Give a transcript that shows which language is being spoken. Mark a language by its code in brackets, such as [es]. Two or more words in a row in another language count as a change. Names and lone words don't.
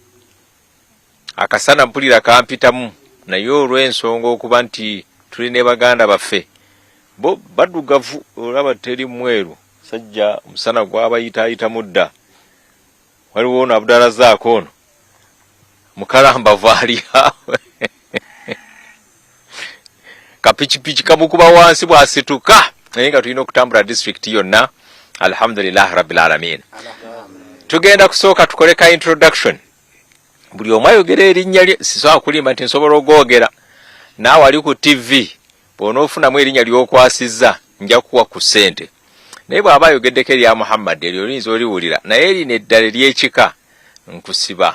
[lg] Akasana mpulira kampitamu, naye olw'ensonga okuba nti tuli ne baganda baffe bo baddugavu, olaba teri mweru sajja omusana gwabayitaayita mudda. Waliwo ono Abdala zaako ono mukalambavu ali awe kapikipiki kamukuba wansi bwasituka, naye nga tulina okutambula district yonna. [ar] الحمد لله رب العالمين. [lg] Tugenda kusooka tukole ka introduction. Buli omu ayogera erinnya lye, sisobola kulimba nti nsobola ogwogera. Naawe ali ku TV bw'onoofunamu erinnya ly'okwasizza nja kuwa ku ssente. Naye bw'aba ayogeddeko erya Muhammad eryo oyinza oliwulira, naye erino eddala ery'ekika nkusiba.